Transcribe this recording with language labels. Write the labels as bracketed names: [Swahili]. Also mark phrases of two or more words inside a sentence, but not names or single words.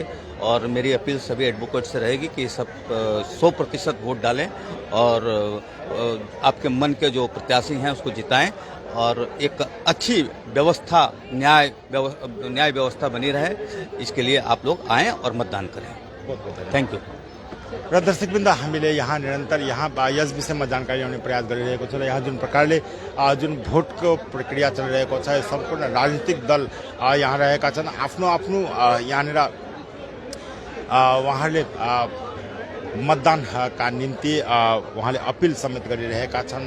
[Hindi] और मेरी अपील सभी एडवोकेट्स से रहेगी कि सब 100% वोट डालें और आपके मन के जो प्रत्याशी हैं उसको जिताएं, और एक अच्छी व्यवस्था, न्याय व्यवस्था बनी रहे, इसके लिए आप लोग आएँ और मतदान करें। [English] Thank you. [Nepali] र दर्शकवृन्द, हामीले यहाँ निरन्तर यहाँ यस विषयमा जानकारी ल्याउने प्रयास गरिरहेको छ। र यहाँ जुन प्रकारले जुन भोटको प्रक्रिया चलिरहेको छ, सम्पूर्ण राजनीतिक दल यहाँ रहेका छन्। आफ्नो आफ्नो यहाँनिर उहाँहरूले मतदानका निम्ति उहाँले अपिल समेत गरिरहेका छन्।